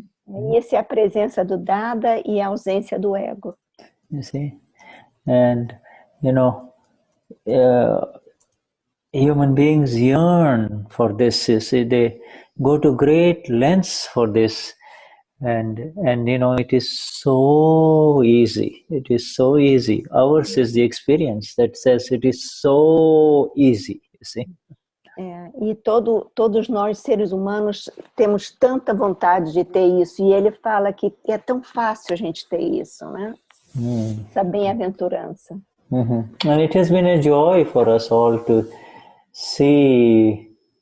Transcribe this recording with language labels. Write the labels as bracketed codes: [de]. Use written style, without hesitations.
[pt] E essa é a presença do Dada e a ausência do ego. [en] You see, and you know, human beings yearn for this. You see, they go to great lengths for this, and you know, it is so easy. It is so easy. Ours is the experience that says it is so easy. You see. [pt] E todos nós, seres humanos, temos tanta vontade de ter isso. E ele fala que é tão fácil a gente ter isso, né? Essa bem-aventurança. [en] And it has been a joy for us all to see